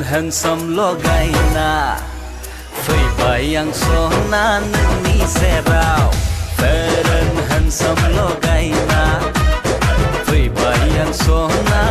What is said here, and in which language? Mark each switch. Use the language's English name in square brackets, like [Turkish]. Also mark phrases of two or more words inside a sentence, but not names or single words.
[Bodo] handsome लगायना फैबाय आं सना नोंनि सेराव [English] fair and handsome [Bodo] लगायना फैबाय आं सना